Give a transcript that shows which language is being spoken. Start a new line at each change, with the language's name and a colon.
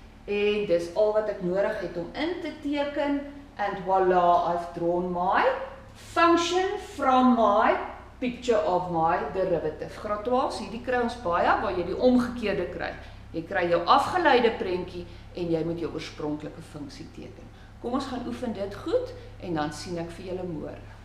Afrikaans: En dis al wat ek nodig het om in te teken.
English: And voila, I've drawn my function from my picture of my derivative.
Afrikaans: Graad 12, hierdie kry ons baie, waar jy die omgekeerde kry. Jy kry jou afgeleide prentjie en jy moet jou oorspronklike funksie teken. Kom ons gaan oefen dit goed en dan sien ek vir julle môre.